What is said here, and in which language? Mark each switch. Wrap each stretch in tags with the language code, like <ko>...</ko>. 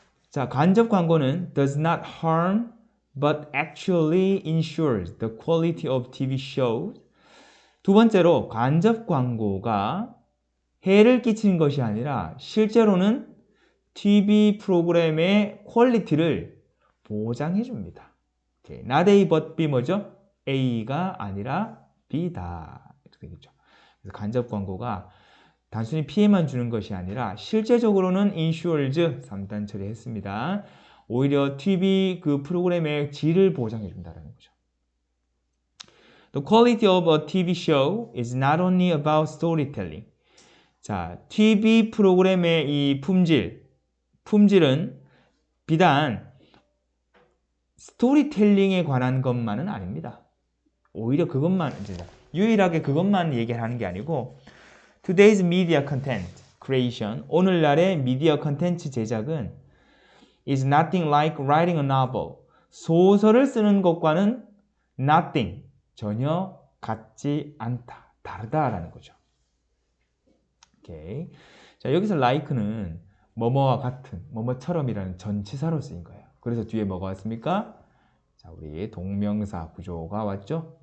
<ko>자, 간접 광고는</ko> <en>does not harm but actually ensures the quality of TV shows.</en> <ko>두 번째로, 간접 광고가 해를 끼치는 것이 아니라 실제로는 TV 프로그램의 퀄리티를 보장해 줍니다. not A but B 뭐죠? A가 아니라 B다. 이렇게 되겠죠. 그래서 간접 광고가 단순히 피해만 주는 것이 아니라 실제적으로는 ensures 3단 처리했습니다. 오히려 TV 그 프로그램의 질을 보장해 준다는 거죠.</ko> <en>The quality of a TV show is not only about storytelling.</en> <ko>자, TV 프로그램의 이 품질은 비단 스토리텔링에 관한 것만은 아닙니다. 오히려 그것만, 이제 유일하게 그것만 얘기하는 게 아니고</ko> <en>Today's media content creation,</en> <ko>오늘날의 미디어 컨텐츠 제작은</ko> <en>is nothing like writing a novel.</en> <ko>소설을 쓰는 것과는 nothing, 전혀 같지 않다, 다르다라는 거죠. 오케이. 자, 여기서 like는 뭐뭐와 같은, 뭐뭐처럼이라는 전치사로 쓰인 거예요. 그래서 뒤에 뭐가 왔습니까? 자, 우리 동명사 구조가 왔죠?</ko>